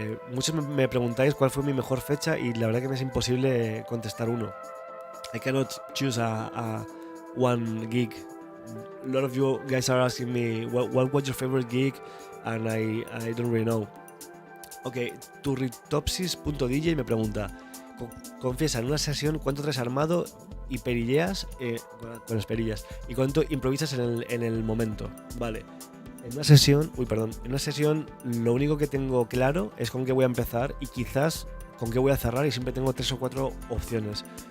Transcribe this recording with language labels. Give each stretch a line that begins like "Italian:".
Spanish: Muchos me preguntáis cuál fue mi mejor fecha y la verdad que me es imposible contestar uno.
English: I cannot choose a one gig. A lot of you guys are asking me what was your favorite gig, and I don't really know.
Spanish: Ok, turritopsis.dj me pregunta, confiesa en una sesión cuánto traes armado y perilleas con las perillas y cuánto improvisas en el momento. Vale. En una sesión lo único que tengo claro es con qué voy a empezar y quizás con qué voy a cerrar, y siempre tengo 3 o 4 opciones.